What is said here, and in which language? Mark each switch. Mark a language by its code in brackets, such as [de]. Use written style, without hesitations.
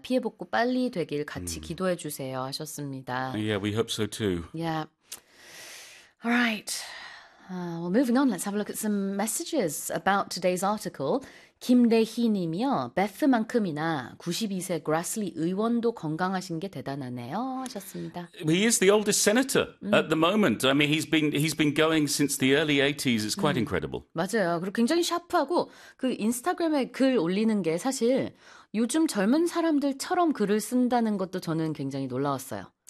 [ko] 피해 복구 빨리 되길 같이 기도해 주세요 하셨습니다. [en] Yeah, we hope so too. Yeah. All right. Well, moving on. Let's have a look at some messages about today's article. [ko] 김대희님이요. 베스만큼이나 92세 그라슬리 의원도 건강하신 게 대단하네요 하셨습니다. [en] He is the oldest senator at the moment. I mean, he's been going since the early 80s. It's quite incredible. [ko] 맞아요. 그리고 굉장히 샤프하고 그 인스타그램에 글 올리는 게 사실 요즘 젊은 사람들처럼 글을 쓴다는 것도 저는 굉장히 놀라웠어요.